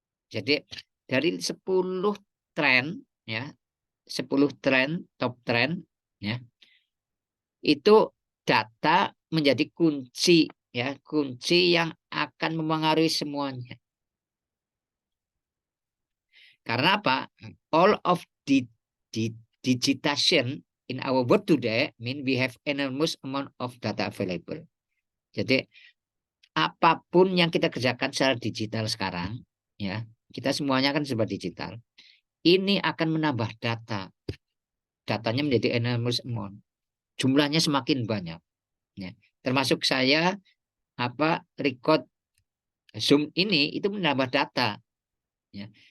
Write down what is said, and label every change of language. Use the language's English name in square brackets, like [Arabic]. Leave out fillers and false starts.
[Indonesian] Jadi dari 10 tren ya, 10 tren, top trend ya. Itu data menjadi kunci ya, kunci yang akan mempengaruhi semuanya. Karena apa? [English] All of the digitization in our world today mean we have enormous amount of data available. [Indonesian] Jadi apapun yang kita kerjakan secara digital sekarang, ya kita semuanya kan serba digital. Ini akan menambah data. Datanya menjadi [English] enormous amount. [Indonesian] Jumlahnya semakin banyak. Ya. Termasuk saya record Zoom ini itu menambah data. Ya.